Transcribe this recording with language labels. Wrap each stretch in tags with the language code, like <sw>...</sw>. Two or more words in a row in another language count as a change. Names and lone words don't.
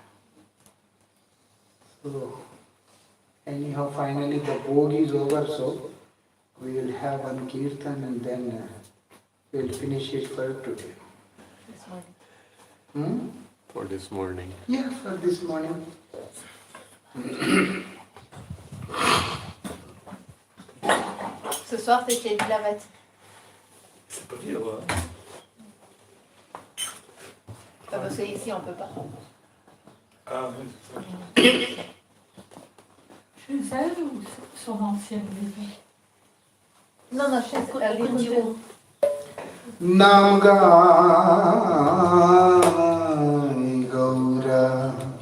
<en>So, anyhow, finally the bhog is over, so we will have one Kirtan and then we will finish it for today. This morning. For this morning. Yeah, for this morning.</en> <fr>Ce soir, c'est chez Lavette. C'est pas bien, ouais. Parce qu'ici, on peut pas. Ah, oui, c'est ça. Chez elle ou son ancienne maison? Non, chez Lirgiro. Namgai Gaura</fr>